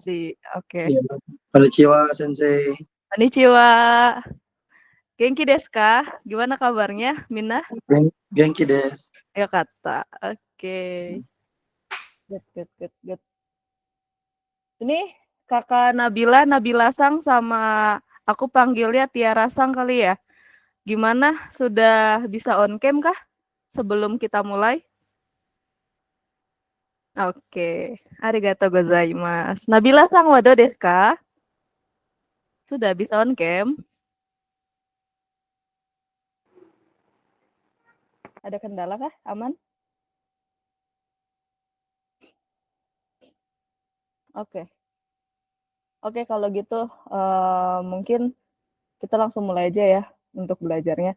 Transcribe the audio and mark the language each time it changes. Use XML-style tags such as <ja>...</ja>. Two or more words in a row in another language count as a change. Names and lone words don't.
<id>basa-basi. Oke. Iya.</id> <ja>こんにちは、先生. Konnichiwa. 元気ですか?</ja> <id>Gimana kabarnya, Mina?</id> <ja>元気です.</ja> <id>Ayo kata. Oke. Good. Ini kakak Nabila Sang sama aku panggilnya Tiara Sang kali ya. Gimana? Sudah bisa</id> <en>on cam</en> <id>kah sebelum kita mulai? Oke.</id> <ja>ありがとうございます. Nabila Sang wado desu ka?</ja> <id>Sudah bisa</id> <en>on cam?</en> <id>Ada kendala kah? Aman? Oke, kalau gitu mungkin kita langsung mulai aja ya untuk belajarnya.</id>